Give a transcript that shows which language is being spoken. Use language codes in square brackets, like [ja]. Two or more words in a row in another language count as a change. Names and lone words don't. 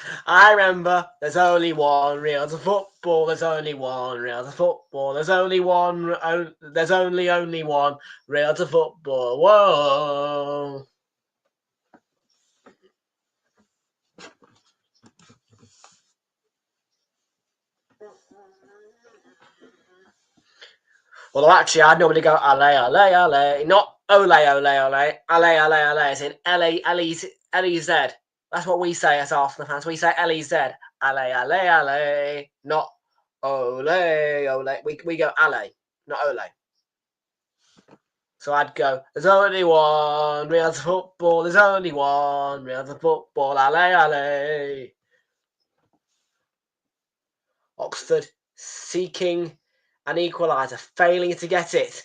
[en] I remember there's only one Realltom football, there's only one Realltom football, there's only one, there's only one Realltom football. Whoa. Although actually, I'd normally go ale, ale, ale, not ole, ole, ole, ale, ale, ale, as in L-E-Z. That's what we say as Arsenal fans. We say L-E-Z, ale, ale, ale, not ole, ole. We go ale, not ole. So I'd go, there's only one Realltom football, there's only one Realltom football, ale, ale. Oxford seeking an equaliser, failing to get it.